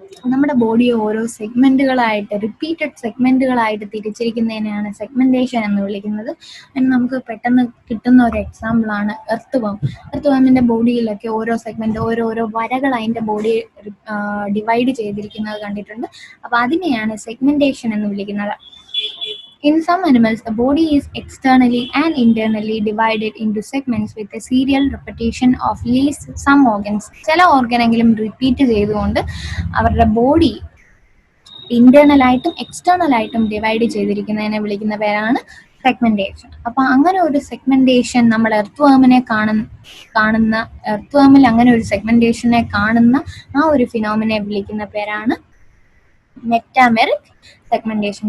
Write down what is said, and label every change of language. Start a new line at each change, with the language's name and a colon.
Malayalam: നമ്മുടെ ബോഡിയെ ഓരോ സെഗ്മെന്റുകളായിട്ട് repeated സെഗ്മെന്റുകളായിട്ട് തിരിച്ചിരിക്കുന്നതിനെയാണ് segmentation എന്ന് വിളിക്കുന്നത്. നമുക്ക് പെട്ടെന്ന് കിട്ടുന്ന ഒരു എക്സാമ്പിളാണ് എർത്ത് വേം. എർത്ത് വേമിൻ്റെ ബോഡിയിലൊക്കെ ഓരോ സെഗ്മെന്റ് ഓരോരോ വരകൾ അതിൻ്റെ ബോഡി ഡിവൈഡ് ചെയ്തിരിക്കുന്നത് കണ്ടിട്ടുണ്ട്. അപ്പോൾ അതിനെയാണ് സെഗ്മെന്റേഷൻ എന്ന് വിളിക്കുന്നത്.
English: In some animals, the body is externally and internally divided into segments with a serial repetition of at least some organs.
Malayalam: ചില ഓർഗനെങ്കിലും റിപ്പീറ്റ് ചെയ്തുകൊണ്ട് അവരുടെ ബോഡി ഇന്റേണലായിട്ടും എക്സ്റ്റേണലായിട്ടും ഡിവൈഡ് ചെയ്തിരിക്കുന്നതിനെ വിളിക്കുന്ന പേരാണ് സെഗ്മെന്റേഷൻ. അപ്പം അങ്ങനെ ഒരു സെഗ്മെന്റേഷൻ നമ്മൾ എർത്ത് വേമിനെ കാണുന്ന എർത്ത് വേമിൽ അങ്ങനെ ഒരു സെഗ്മെന്റേഷനെ കാണുന്ന ആ ഒരു ഫിനോമിനെ വിളിക്കുന്ന പേരാണ് മെറ്റാമെറിക് സെഗ്മെന്റേഷൻ.